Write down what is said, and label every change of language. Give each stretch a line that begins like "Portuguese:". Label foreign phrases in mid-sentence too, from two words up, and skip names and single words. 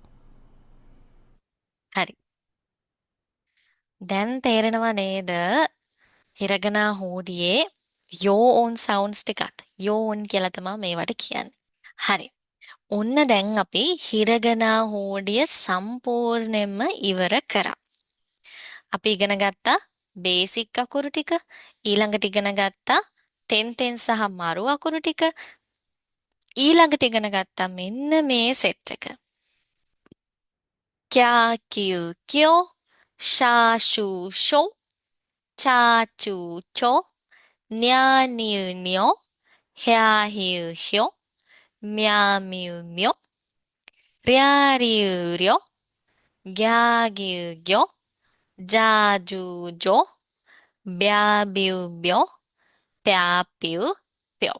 Sinhala: හරි. දැන් තේරෙනව නේද? හිරගනා හෝඩියේ යෝ ඕන් සවුන්ඩ්ස් ටිකත් යෝ ඕන් කියලා තමයි මේවට කියන්නේ. හරි. ඔන්න දැන් අපි හිරගනා හෝඩිය සම්පූර්ණයෙන්ම ඉවර කරා. අපි ඉගෙන ගත්තා බේසික් අකුරු ටික, ඊළඟට ඉගෙන ගත්තා තෙන් සහ මරු අකුරු ටික, ඊළඟට ඉගෙන ගත්තා මෙන්න මේ සෙට් එක.
Japanese: きゃ きゅ きょ しゃ しゅ しょ ちゃちゅちょ にゃにゅにょ ひゃひゅひょ みゃみゅみょ りゃりゅりょ ぎゃぎゅぎょ じゃじゅじょ びゃびゅびょ ぴゃぴゅぴょ.